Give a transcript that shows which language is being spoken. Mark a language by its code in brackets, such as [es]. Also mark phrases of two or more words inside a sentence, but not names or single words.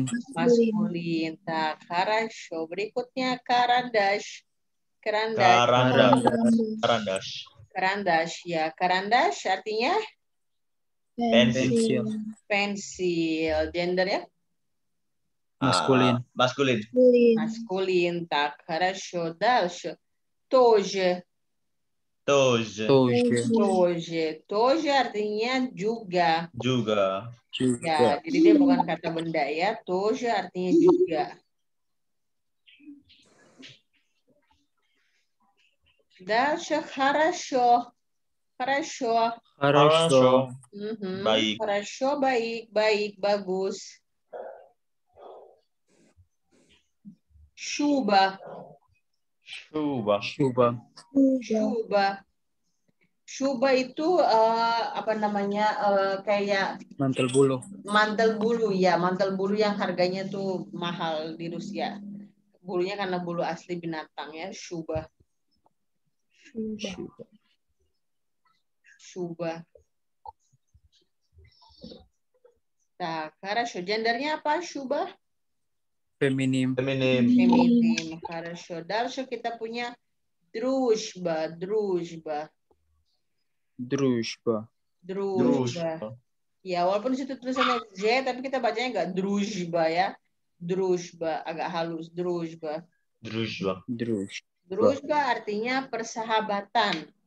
[id] Maskulin. [ru] Так, хорошо. [id] Berikutnya karandash. [ru] Karandash. [id] Karandash ya. Karandash artinya Pensil. pensil. Gendernya Maskulin. Maskulin. maskulin. Tak, [ru] хорошо. Дальше. Тоже. Toje. Toje. [id] Тоже artinya juga. Juga. Ya, jadi dia bukan kata benda ya. Тоже artinya juga. [ru] Дальше хорошо. Хорошо. Хорошо. [id] Baik. [ru] Хорошо, [id] baik, bagus. Шуба. Coba. [ru] Шуба. [id] Shuba itu apa namanya kayak Mantel bulu. mantel bulu ya, mantel bulu yang harganya tuh mahal di Rusia. Bulunya karena bulu asli binatang ya, Shuba. [ru] Shuba. [id] Nah, хорошо. Gendernya apa? Shuba? Feminim. Feminim. Feminim. [ru] Хорошо. Дальше [id] kita punya дружба. [ru] Дружба. Дружба. [id] Ya, walaupun di situ tulisannya Z, tapi kita bacanya nggak дружба ya. Дружба, agak halus. [ru] Дружба. Дружба. [id] Дружба artinya persahabatan.